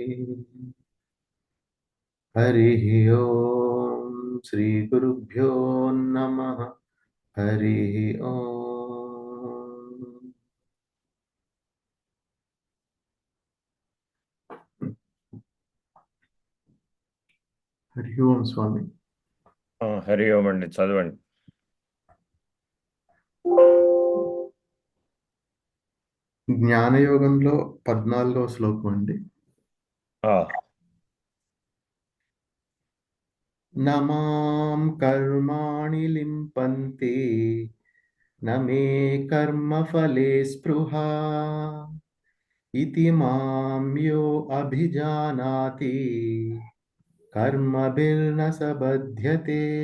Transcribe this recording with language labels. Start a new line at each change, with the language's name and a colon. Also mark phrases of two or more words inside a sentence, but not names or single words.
Sanskrit: हरिः ओम् श्रीगुरुभ्यो नमः। हरिः ओम्। हरि ओम् स्वामी।
Telugu: హరి ఓం అండి, చదవండి. జ్ఞానయోగంలో 14వ శ్లోకం అండి. ఆ,
Sanskrit: నమాం కర్మాణి లింపంతే నమే కర్మఫలే స్పృహా ఇతి మాం యో అభిజానాతి కర్మభిర్న సబధ్యతే.